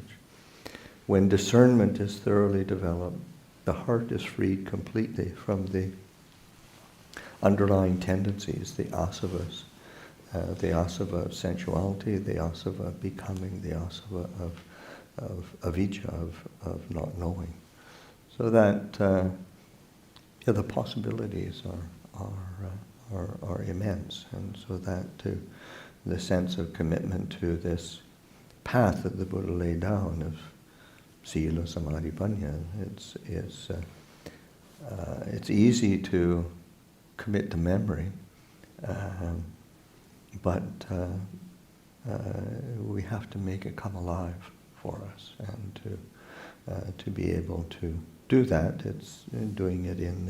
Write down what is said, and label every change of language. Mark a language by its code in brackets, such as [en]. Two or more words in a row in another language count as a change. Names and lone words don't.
[en] When discernment is thoroughly developed, the heart is freed completely from the underlying tendencies, the asavas, the asava of sensuality, the asava of becoming, the asava of avijja, of not knowing. So that the possibilities are immense, and so that too, the sense of commitment to this path that the Buddha laid down of sila, samadhi, panya, it's easy to commit to memory, but we have to make it come alive for us, and to be able to do that, it's doing it